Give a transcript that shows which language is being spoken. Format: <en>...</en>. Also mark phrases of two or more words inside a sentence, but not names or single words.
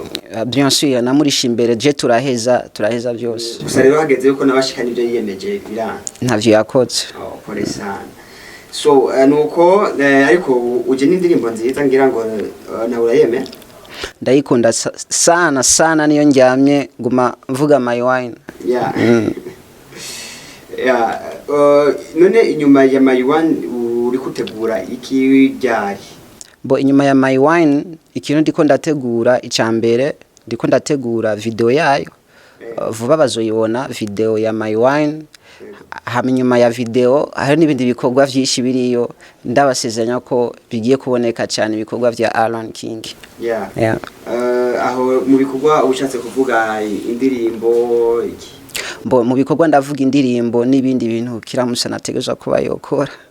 <fr>bien sûr</fr> <rn>namurisha imbere je turaheza byose gusa rero hageze yuko nabashikanye ivyo yiyemeje birana ntavyo yakotse kore sana so nuko ariko uje n'indirimbo nziza ngira ngo na urayeme ndayikunda sana niyo njyamye nguma mvuga my wine none inyuma ya my wine uri kutegura iki ryari inyuma ya my wine ikintu ndiko ndategura icambere ndiko ndategura video yayo vuba bazoyibona video ya my wine hanyuma ya video hari n'ibindi bikorwa byinshi biriyo ndabasezeranya ko bigiye kuboneka cyane ibikorwa vya Alan King aho mu bikorwa ubushatse kuvuga indirimbo iki mu bikorwa ndavuga indirimbo n'ibindi bintu kiramusa nategereje kuba yokora</rn>